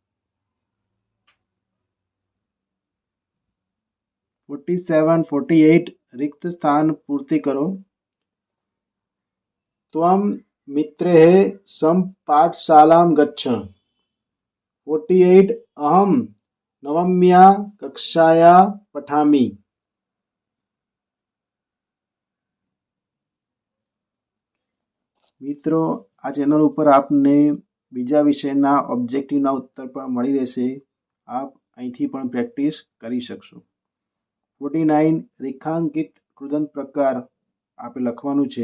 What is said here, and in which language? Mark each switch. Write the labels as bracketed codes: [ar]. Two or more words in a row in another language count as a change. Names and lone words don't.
[hi] 47 48 रिक्त स्थान पूर्ति करो. [sa] त्वं मित्रैः सम पाठशालां गच्छ. 48 अहं नवम्या कक्षाया पठामि. [gu] મિત્રો, આ ચેનલ ઉપર આપને બીજા વિષયના ઓબ્જેક્ટિવના ઉત્તર પણ મળી રહેશે. આપ અહીંથી પણ પ્રેક્ટિસ કરી શકશો. 49 રેખાંકિત કૃદંત પ્રકાર આપણે લખવાનું છે.